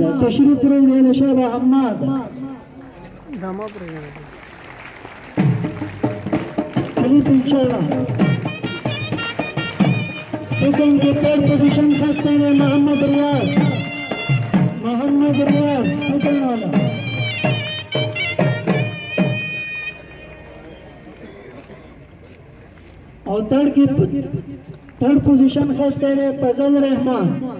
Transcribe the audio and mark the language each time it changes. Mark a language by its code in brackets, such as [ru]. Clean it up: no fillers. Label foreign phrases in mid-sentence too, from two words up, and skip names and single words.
[en] Tashrif Rul Shaba Hamad. Second to third position, Hastane Muhammad Riyaz. [hi] Second वाला. और [en] third position [hi] Hastane Fazal Rahman.